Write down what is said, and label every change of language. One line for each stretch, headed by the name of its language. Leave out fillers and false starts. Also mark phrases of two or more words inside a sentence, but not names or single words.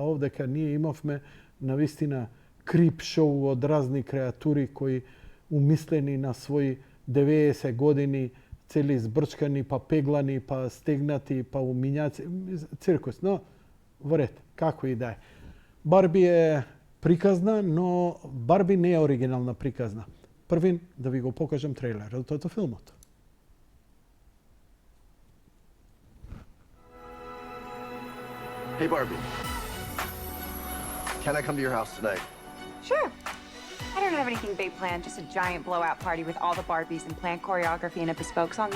Macedonian: Овдека ние имавме навистина
English: creep show
Macedonian: од разни креатури кои умислени на своји 90 години, цели збрчкани, па пеглани, па стегнати, па умињаци, циркус. Но, во ред, како и да е. Барби е приказна, но Барби не е оригинална приказна. Првин да ви го покажам трейлерот од филмот.
English: Hey, Barbie. Can I come to your house tonight? Sure. I don't have anything big planned, just a giant blowout party with all the Barbies and planned choreography and a bespoke song.